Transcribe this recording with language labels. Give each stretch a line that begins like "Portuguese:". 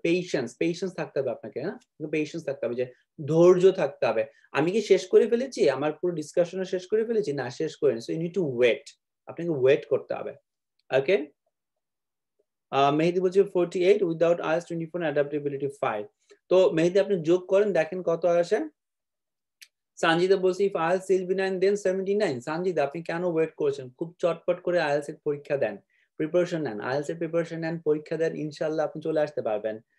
Bangla: Patience থাকতে হবে আপনাকে, হ্যাঁ, পেশেন্স থাকতে হবে, যে ধৈর্য থাকতে হবে। আমি কি শেষ করে ফেলেছি? আমার পুরো ডিসকাশন শেষ করে ফেলেছি? না, শেষ করিনি।
English: so you need to wait,
Bangla: আপনাকে ওয়েট করতে হবে। ওকে, মেহেদি বলছে 48, উইদাউট IELTS 24, অ্যাডাপ্টেবিলিটি 5। তো মেহেদি আপনি যোগ করেন, দেখেন কত আসে। সানজিদা বলছে
English: If IELTS will be 9 then 79।
Bangla: Sanjida, আপনি কেন ওয়েট করছেন? খুব চটপট করে IELTS এর পরীক্ষা দেন, প্রিপারেশন নেন, IELTS এর প্রিপারেশন নেন, পরীক্ষা দেন, ইনশাআল্লাহ আপনি চলে আসতে পারবেন।